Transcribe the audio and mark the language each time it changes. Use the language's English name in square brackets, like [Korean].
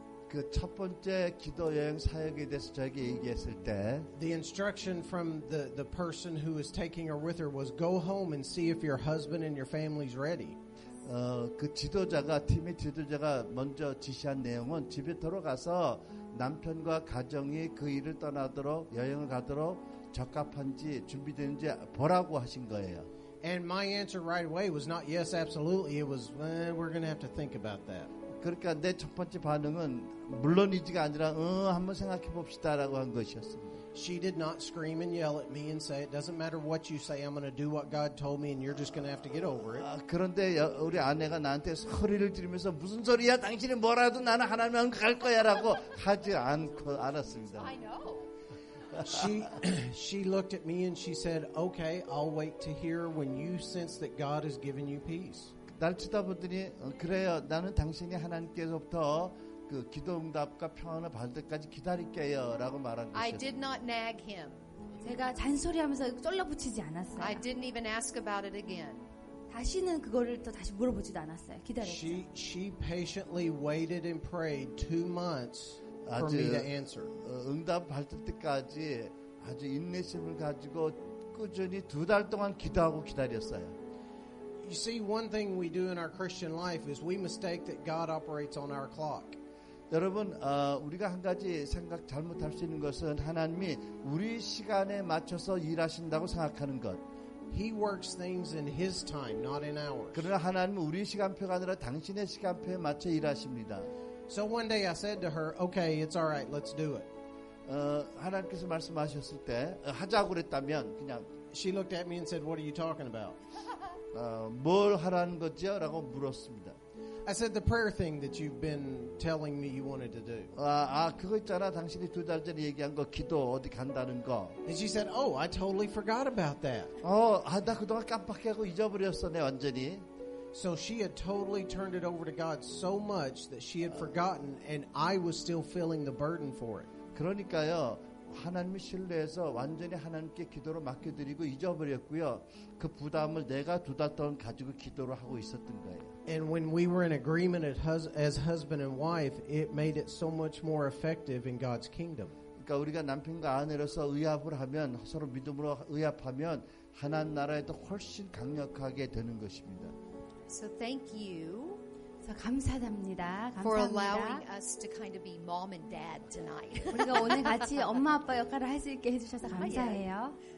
[Korean] 그 첫 번째 기도 여행 사역에 대해서 저에게 얘기했을 때 [English] the instruction from the person who was taking her with her was go home and see if your husband and your family's ready. [Korean] 그 팀의 지도자가 먼저 지시한 내용은 집에 들어가서 남편과 가정이 그 일을 떠나도록 여행을 가도록 적합한지 준비되는지 보라고 하신 거예요. [English] And my answer right away was not yes, absolutely. It was, we're going to have to think about that. [Korean] 그러니까 내 첫 번째 반응은 물론이지가 아니라 한번 생각해 봅시다라고 한 것이었습니다. [English] She did not scream and yell at me and say, it doesn't matter what you say, I'm going to do what God told me and you're just going to have to get over it. [Korean] 그런데 우리 아내가 나한테 소리를 지르면서 무슨 소리야 당신이 뭐라도 나는 하나님만 갈 거야라고 하지 않았습니다. [English] I know. She looked at me and she said, okay, I'll wait to hear when you sense that God has given you peace. [Korean] 날 쳐다보더니 그래요. 나는 당신이 하나님께서부터 그 기도응답과 평안을 받을 때까지 기다릴게요 라고 말한 [English] I [Korean] 것이었어요. [English] did not nag him. [Korean] 제가 잔소리하면서 쫄라붙이지 않았어요. I didn't even ask about it again. 다시는 그거를 또 다시 물어보지도 않았어요. 기다렸죠. [English] She patiently waited and prayed 2 months for me to answer. [Korean] 응답 받을 때까지 아주 인내심을 가지고 꾸준히 2달 동안 기도하고 기다렸어요. [English] You see, one thing we do in our Christian life is we mistake that God operates on our clock. [Korean] 여러분, 우리가 한 가지 잘못할 수 있는 것은 하나님이 우리 시간에 맞춰서 일하신다고 생각하는 것. [English] He works things in His time, not in ours. [Korean] 그러나 하나님은 우리 시간표가 아니라 당신의 시간표에 맞춰 일하십니다. [English] So one day I said to her, okay, it's all right, let's do it. [Korean] 하나님께서 말씀하셨을 때 하자고 그랬다면 그냥 [English] She looked at me and said, what are you talking about? [Korean] 뭘 하라는 거죠? 라고 물었습니다. [English] I said, the prayer thing that you've been telling me you wanted to do. [Korean] 그거 있잖아. 당신이 2달 전에 얘기한 거 기도 어디 간다는 거. [English] And she said, oh, I totally forgot about that. [Korean] 나 그동안 깜빡하고 잊어버렸어. 내 완전히. [English] So she had totally turned it over to God so much that she had forgotten, and I was still feeling the burden for it. [Korean] 그러니까요. 하나님을 신뢰해서 완전히 하나님께 기도로 맡겨드리고 잊어버렸고요. 그 부담을 내가 2달 동안 가지고 기도를 하고 있었던 거예요. [English] And when we were in agreement as husband and wife, it made it so much more effective in God's kingdom. [Korean] 그러니까 우리가 남편과 아내로서 의합을 하면 서로 믿음으로 의합하면 하나님 나라에도 훨씬 강력하게 되는 것입니다. [English] So thank you [Korean] 감사합니다. [English] for allowing [Korean] 감사합니다. [English] us to kind of be mom and dad tonight. [Korean] 우리가 오늘 같이 엄마 아빠 역할을 할 수 있게 해주셔서 감사해요.